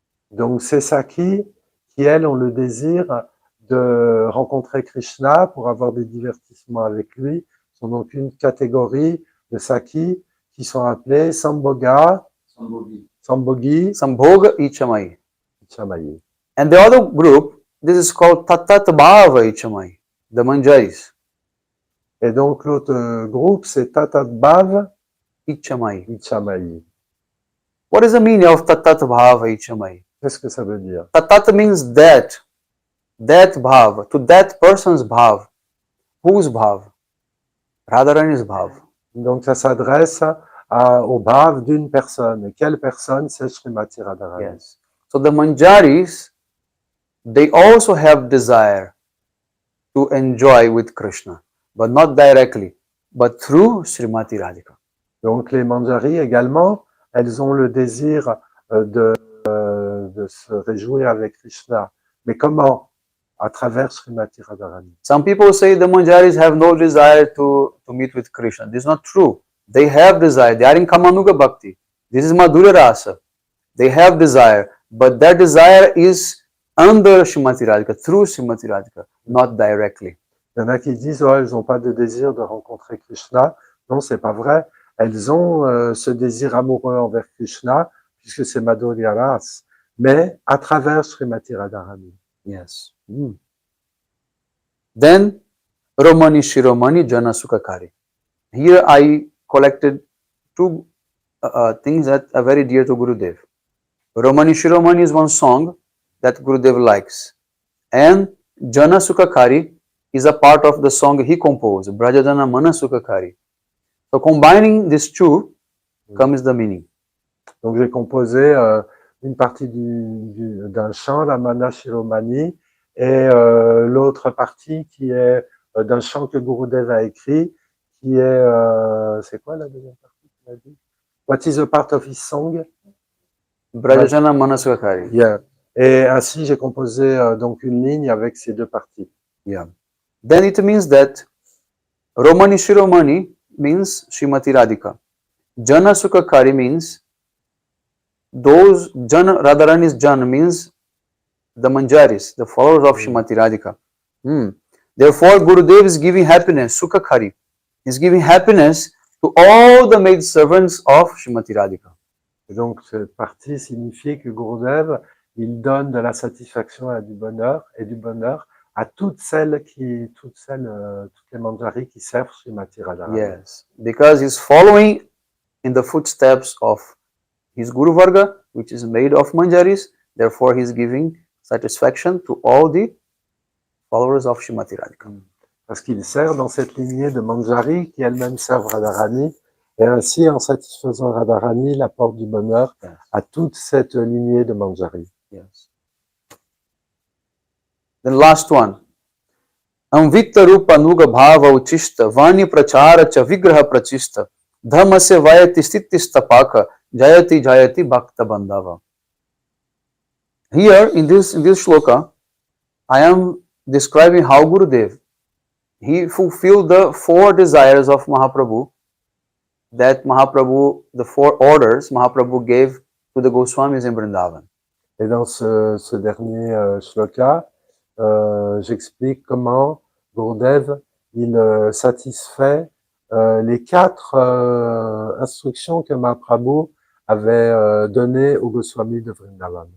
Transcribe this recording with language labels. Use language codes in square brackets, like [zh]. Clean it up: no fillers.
[fr] Donc, c'est Saki qui, elles, ont le désir de rencontrer Krishna pour avoir des divertissements avec lui. Sont donc une catégorie de Saki qui sont appelés Sambhoga, Sambhogi, Sambhoga Ichamai. Ichamai. [en] And the other group, this is called Tatat Bhava Ichamai, the Manjaris. [fr] Et donc, l'autre groupe, c'est Tatat Bhav Ichamai. Ichamai. [en] What is the meaning of Tatat Bhava Ichamai? [fr] Qu'est-ce que ça veut dire? [en] Tatat means that bhav, to that person's bhav. Whose bhav? Radharani's bhav. [fr] Donc, ça s'adresse au bhav d'une personne. Et quelle personne? C'est Srimati Radharani. [en] Yes. So the Manjaris, they also have desire to enjoy with Krishna, but not directly, but through Srimati Radhika. [fr] Donc, les manjaris également, elles ont le désir de se réjouir avec Krishna. Mais comment? À travers Srimati Radharani. [en] Some people say the Manjaris have no desire to meet with Krishna. This is not true. They have desire. They are in Kamanuga Bhakti. This is Madhurya Rasa. They have desire, but their desire is under Srimati Radhika, through Srimati Radhika, not directly. [fr] Il y en a qui disent, oh, elles n'ont pas de désir de rencontrer Krishna. Non, c'est pas vrai. Elles ont ce désir amoureux envers Krishna, puisque c'est Madhurya Rasa, mais à travers Srimati Radharani. [en] Yes. Then, Romani Shiromani Jana Sukakari. Here I collected two things that are very dear to Gurudev. Romani Shiromani is one song that Gurudev likes. And Jana Sukakari is a part of the song he composed, Brajadana Mana Sukakari. So combining these two comes the meaning. [fr] Donc j'ai composé une partie d'un chant, la Mana Shiromani, et l'autre partie qui est d'un chant que Gurudev a écrit, qui est, c'est quoi la deuxième partie qu'il a dit? [en] What is a part of his song? Brajajana Manasukakari. Yeah. [fr] Et ainsi j'ai composé donc une ligne avec ces deux parties. [en] Yeah. Then it means that Romani Shiromani means Srimati Radhika. Jana Sukakari means those Jana Radharani's Jana means the Manjaris, the followers of Srimati Radhika. Therefore, Gurudev is giving happiness, Sukakari. He is giving happiness to all the maid servants of Srimati Radhika. [fr] Et donc cette partie signifie que Gurudev, il donne de la satisfaction et du bonheur à toutes toutes les manjaris qui servent Srimati Radharani. [en] Yes, because he is following in the footsteps of his Guru Varga, which is made of Manjaris. Therefore, he is giving satisfaction to all the followers of Srimati Radhika. [fr] Parce qu'il sert dans cette lignée de manjaris qui elles-mêmes servent Radharani, et ainsi, en satisfaisant Radharani, il apporte du bonheur à toute cette lignée de manjaris. [en] Yes. Then last one. [sa] Amvita rupa nuga bhava uchista vani prachara cha vigraha prachista dhamma se vayati stitistapaka jayati jayati bhakta bandhava. [en] Here in this shloka, I am describing how Gurudev, he fulfilled the 4 desires of Mahaprabhu, that Mahaprabhu, the 4 orders Mahaprabhu gave to the Goswamis in Vrindavan. [fr] Et dans ce dernier shloka, j'explique comment Gurudev, il satisfait les 4 instructions que Mahaprabhu avait données aux Goswamis de Vrindavan.